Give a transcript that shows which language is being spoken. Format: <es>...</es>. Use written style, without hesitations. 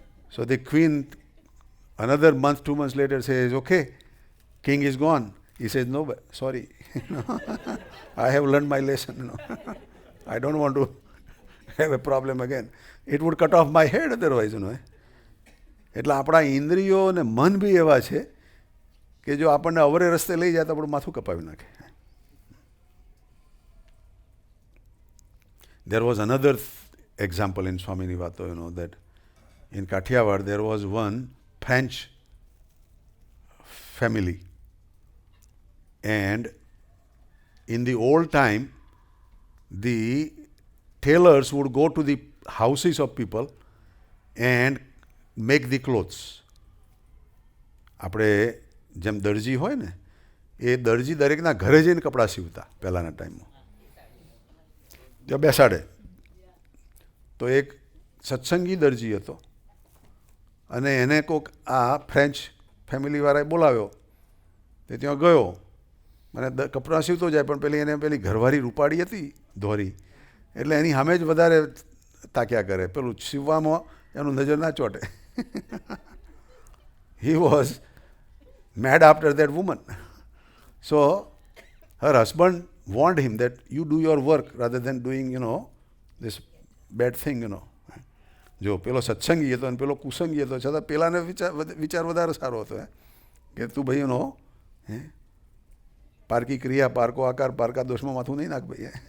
<en>So the queen, another month, 2 months later, says, okay, king is gone. He says, no, but sorry. I have learned my lesson. I don't want to have a problem again. It would cut off my head otherwise.</en> <gu>એટલે આપણા ઇન્દ્રિયો અને મન બી એવા છે કે જો આપણને અવરે રસ્તે લઈ જાય તો આપણું માથું કપાવી નાખે.</gu> <en>There was another example in Swamini Vato, that in Kathiawad there was one French family. And in the old time, the tailors would go to the houses of people and make the clothes.</en> <gu>આપણે જેમ દરજી હોય ને, એ દરજી દરેકના ઘરે જઈને કપડાં સીવતા પહેલાંના ટાઈમમાં. ત્યાં બેસાડે. તો એક સત્સંગી દરજી હતો અને એને કોઈક આ ફ્રેન્ચ ફેમિલીવાળાએ બોલાવ્યો. તે ત્યાં ગયો અને કપડાં સીવતો જાય, પણ પેલી ઘરવાળી રૂપાળી હતી ધોરી, એટલે એની સામે જ વધારે તાક્યા કરે. પેલું સીવવામાં એનું નજર ના ચોટે.</gu> <en>He was mad after that woman. So her husband warned him that you do your work rather than doing, this bad thing,</en> <gu>જો પેલો સત્સંગી હતો અને પેલો કુસંગી હતો, છતાં પેલાને વિચાર વધારે સારો હતો કે તું ભાઈ પારકી ક્રિયા પારકો આકાર પારકા દોષમાં માથું નહીં નાખ ભાઈ.</gu>